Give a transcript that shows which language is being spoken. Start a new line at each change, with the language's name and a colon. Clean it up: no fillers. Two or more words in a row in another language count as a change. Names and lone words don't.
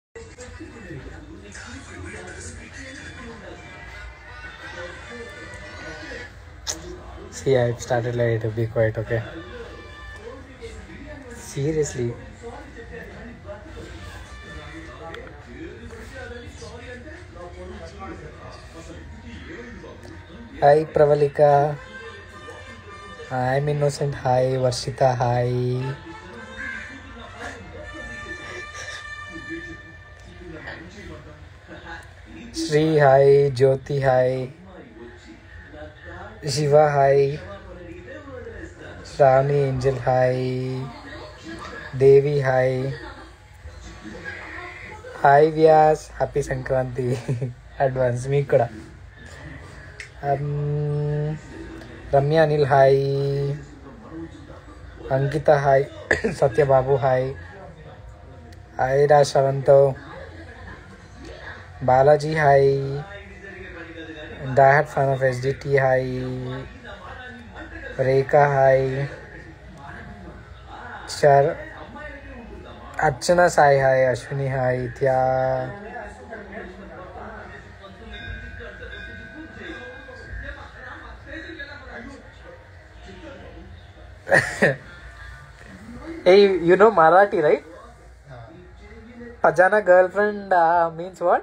English: See, I started late. Be quiet, okay? Seriously. Hi, Pravalika. I'm Innocent. Hi, Varshita. Hi. Shri. Hi. Jyoti. Hi. Shiva. Hi. Shravani. Angel. Hi. Devi. Hi. Hi, Vyas. Happy Sankranti. Advance. Me kuda. Ramya Anil. Hi. Ankita. Hi. Satya Babu. Hi. Hi, Rashavanto. Balaji. Hi. Die Hard fan of SDT. Hi. Rekha. Hi. Char. Archana Sai. Hi. Ashwini. Hi. Tya. Hey, you know Marathi, right? Pajana girlfriend means what?